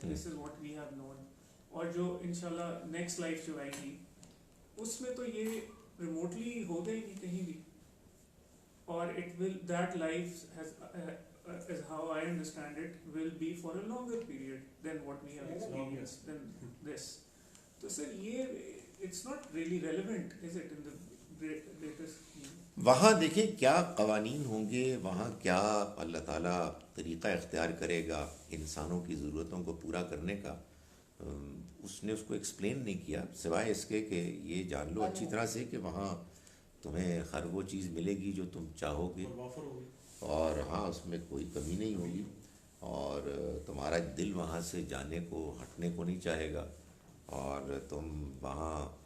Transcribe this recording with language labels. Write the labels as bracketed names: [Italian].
[English] This is what we have known. [Urdu] اور جو انشاءاللہ نیکسٹ لائف جو آئے گی اس میں تو یہ ریموٹلی ہو گئے گی کہیں بھی, [English] اور it will that life as how I understand it will be for a longer period than what we have experienced than this. So sir, it's not really relevant, is it, in the greater scheme? [Urdu] وہاں دیکھیں کیا قوانین ہوں گے, وہاں کیا اللہ تعالیٰ طریقہ اختیار کرے گا انسانوں کی ضرورتوں کو پورا کرنے کا. اس نے اس کو ایکسپلین نہیں کیا سوائے اس کے کہ یہ جان لو اچھی طرح سے کہ وہاں تمہیں ہر وہ چیز ملے گی جو تم چاہو گے, اور ہاں اس میں کوئی کمی نہیں ہوگی, اور تمہارا دل وہاں سے جانے کو ہٹنے کو نہیں چاہے گا, اور تم وہاں